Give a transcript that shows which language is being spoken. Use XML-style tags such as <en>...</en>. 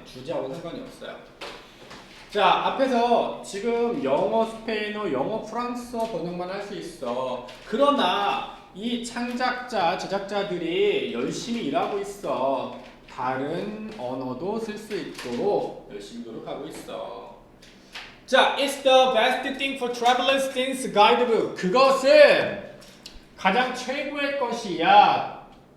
<ko>주제하고 상관이 없어요. 자, 앞에서 지금 영어 스페인어, 영어 프랑스어 번역만 할 수 있어. 그러나 이 창작자, 제작자들이 열심히 일하고 있어. 다른 언어도 쓸 수 있도록 열심히 노력하고 있어.</ko> <en>자, it's the best thing for travelers since guidebook.</en> <ko>그것은 가장 최고의 것이야.</ko>